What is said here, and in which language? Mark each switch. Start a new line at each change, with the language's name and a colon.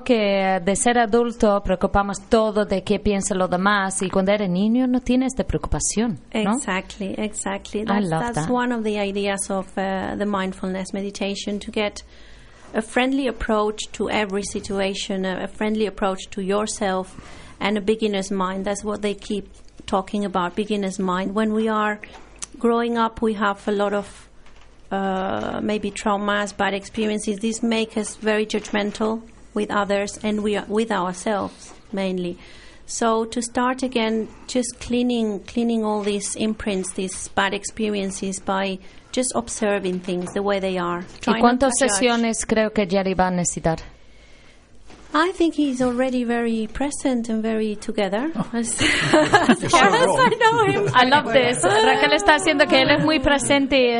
Spanish: Que de ser adulto preocupamos todo de qué piensan los demás, y cuando eres niño no tienes esta preocupación, ¿no?
English: Exactly. That's one of the ideas of the mindfulness meditation, to get a friendly approach to every situation, a friendly approach to yourself, and a beginner's mind. That's what they keep talking about, beginner's mind. When we are growing up, we have a lot of maybe traumas, bad experiences. These make us very judgmental with others and we are with ourselves mainly. So to start again, just cleaning all these imprints, these bad experiences by just observing things the way they are.
Spanish: ¿Y cuántas sesiones creo que Jerry va a necesitar?
English: I think he's already very present and very together. Yes, I know him. I love this.
Spanish: Raquel está haciendo que él es muy presente.